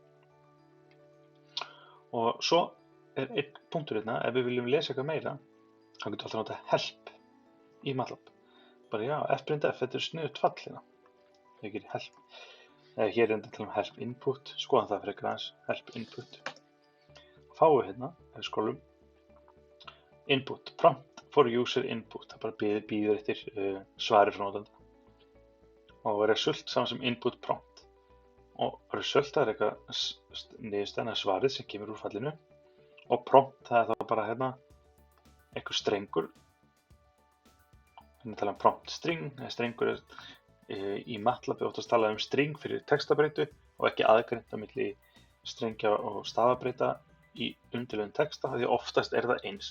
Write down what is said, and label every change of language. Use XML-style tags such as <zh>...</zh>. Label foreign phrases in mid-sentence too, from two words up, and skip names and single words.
<is>Og svo er einn punktur hérna, ef við viljum lesa eitthvað meira, þá getum við alltaf notað help í MATLAB. Bara já, f', þetta er sniðugt fall hérna. Ég gerir help. Hér er þetta til</is> <en>help input,</en> <is>skoðum það fyrir aðeins,</is> <en>help input.</en> <is>Fáum við hérna, ef við skrólum,</is> <en>input, prompt for user input,</en> <is>það bara býður eftir svari frá notanda. Og result saman sem</is> <en>input prompt.</en> <is>Og result það er eitthvað niðurstaðan eða svarið sem kemur úr fallinu. Og prompt það er þá bara hérna eitthvað strengur. Við tala um</is> <en>prompt string,</en> <is>strengur er í MATLAB oftast talað um string fyrir textabreytu og ekki aðgreint á milli strengja og stafabreita í undirlegum texta, því oftast er það eins.</is>